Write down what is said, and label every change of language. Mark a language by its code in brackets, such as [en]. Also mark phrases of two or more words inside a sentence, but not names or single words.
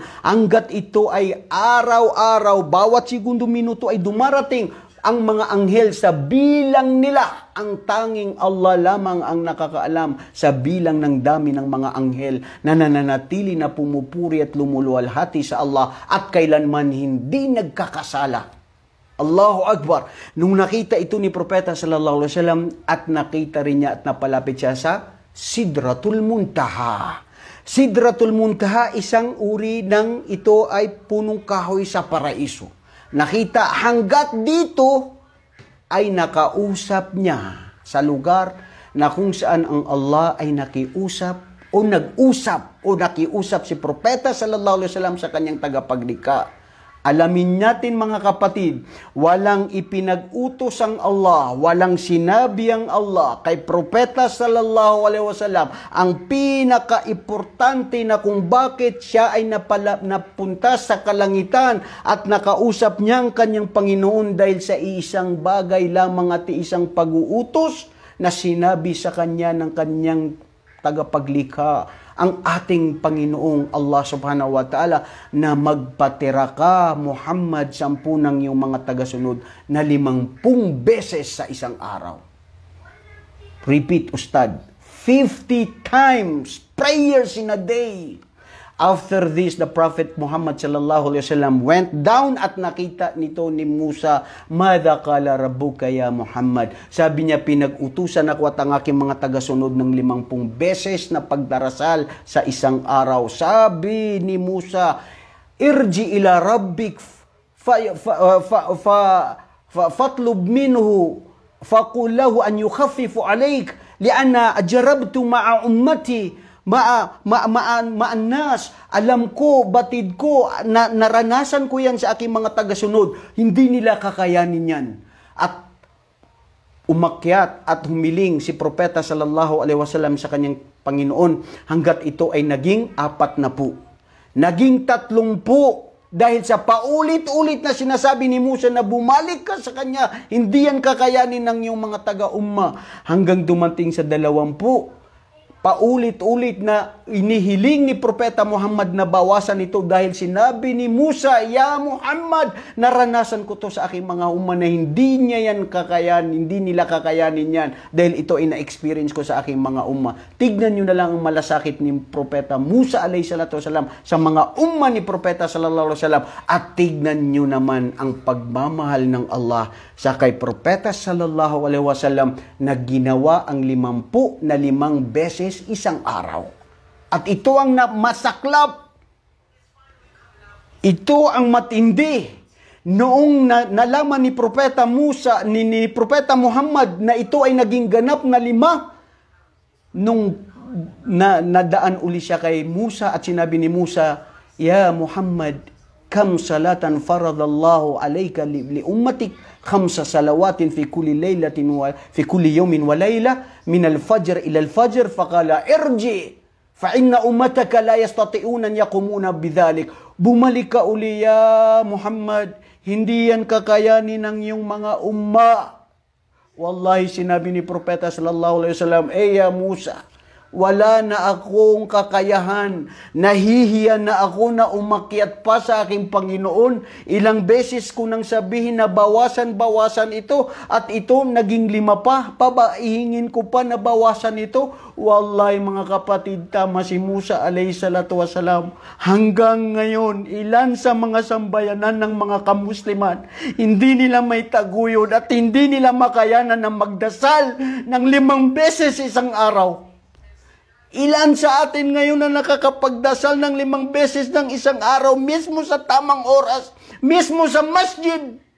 [tl] Hanggat ito ay araw-araw, bawat segundo, minuto ay dumarating ang mga anghel sa bilang nila. Ang tanging Allah lamang ang nakakaalam sa bilang ng dami ng mga anghel na nananatili na pumupuri at lumuluwalhati sa Allah at kailanman hindi nagkakasala. [ar] الله أكبر. [tl] Nung nakita ito ni Propeta [ar] صلى الله عليه وسلم [tl] at nakita rin niya at napalapit siya sa Sidratul Muntaha. Sidratul Muntaha, isang uri ng ito ay punong kahoy sa paraiso. Nakita hanggat dito ay nakausap niya sa lugar na kung saan ang Allah ay nakiusap o nag-usap o nakiusap si Propeta [ar] صلى الله عليه وسلم [tl] sa kanyang tagapaglikha. Alamin natin mga kapatid, walang ipinag-utos ang Allah, walang sinabi ang Allah kay Propeta [ar] صلى الله عليه وسلم [tl] ang pinaka-importante na kung bakit siya ay napunta sa kalangitan at nakausap niya ang kanyang Panginoon dahil sa isang bagay lamang at isang pag-uutos na sinabi sa kanya ng kanyang tagapaglikha, ang ating Panginoong Allah [ar] سبحانه وتعالى, [tl] na magpatira ka Muhammad 10 ng iyong mga tagasunod na 50 beses sa isang araw. [en] Repeat, Ustad. 50 times prayers in a day. After this, the Prophet Muhammad [ar] صلى الله عليه وسلم [en] went down [tl] at nakita nito ni Musa, [ar] "ماذا قال ربك يا محمد?" [tl] Sabi niya, pinag-utusan ako at ang aking mga tagasunod ng 50 beses na pagdarasal sa isang araw. Sabi ni Musa, [ar] "ارجع إلى ربك فاطلب منه فقل له أن يخفف عليك لأني جربت مع أمتي مع الناس." [tl] Alam ko, batid ko, naranasan ko yan sa aking mga tagasunod. Hindi nila kakayanin yan. At umakyat at humiling si Propeta [ar] صلى الله عليه وسلم [tl] sa kanyang Panginoon hanggat ito ay naging 40. Naging 30 dahil sa paulit-ulit na sinasabi ni Musa na bumalik ka sa kanya, hindi yan kakayanin ng iyong mga taga-umma, hanggang dumating sa 20. paulit-ulit na inihiling ni Propeta Muhammad na bawasan ito dahil sinabi ni Musa, [ar] "يا محمد, [tl] naranasan ko to sa aking mga umma na hindi nila kakayanin yan dahil ito ay na-experience ko sa aking mga umma." Tignan nyo na lang ang malasakit ni Propeta Musa [ar] عليه الصلاة والسلام [tl] sa mga umma ni Propeta [ar] صلى الله عليه وسلم, [tl] at tignan nyo naman ang pagmamahal ng Allah sa kay Propeta [ar] صلى الله عليه وسلم [tl] na ginawa ang 55 beses isang araw. At ito ang masaklap. Ito ang matindi. Noong nalaman ni Propeta Musa, ni Propeta Muhammad na ito ay naging ganap na 5, nung nadaan uli siya kay Musa at sinabi ni Musa, [ar] "يا محمد كم صلاة فرض الله عليك لأمتك 5 صلوات في كل ليلة وفي كل يوم وليلة من الفجر إلى الفجر فقال ارجع فإن أمتك لا يستطيعون أن يقوموا بذلك." [tl] Bumalik ka uli, [ar] يا محمد, [tl] hindi yan kakayanin ng iyong mga umma. Wallahi, sinabi ni Propeta [ar] صلى الله عليه وسلم, "يا موسى, [tl] wala na akong kakayahan. Nahihiya na ako na umakyat pa sa aking Panginoon. Ilang beses ko nang sabihin na bawasan ito at ito naging 5 pa. Pabaihingin ko pa na bawasan ito." Wallahi mga kapatid, tama si Musa [ar] عليه الصلاة والسلام. [tl] Hanggang ngayon, ilan sa mga sambayanan ng mga kamusliman, hindi nila may taguyod at hindi nila makayanan na magdasal ng 5 beses isang araw. Ilan sa atin ngayon na nakakapagdasal ng 5 beses ng isang araw, mismo sa tamang oras, mismo sa masjid?